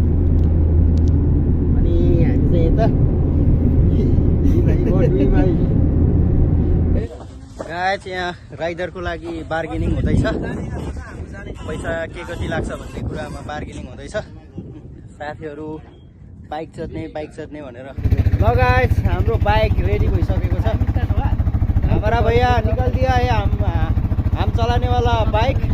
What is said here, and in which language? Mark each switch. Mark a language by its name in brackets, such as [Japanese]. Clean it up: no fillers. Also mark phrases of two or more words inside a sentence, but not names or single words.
[Nepali] अनि हामी चाहिँ यता गाइस यहाँ राइडरको लागि बार्गेनिङ हुँदैछ। पैसा के कति लाग्छ भन्ने कुरामा बार्गेनिङ हुँदैछ। साथीहरू बाइक चढ्ने भनेर। ल गाइस, हाम्रो बाइक रेडी भइसकेको छ। [Hindi] हमारा भैया निकल दिया है हम चलाने वाला बाइक।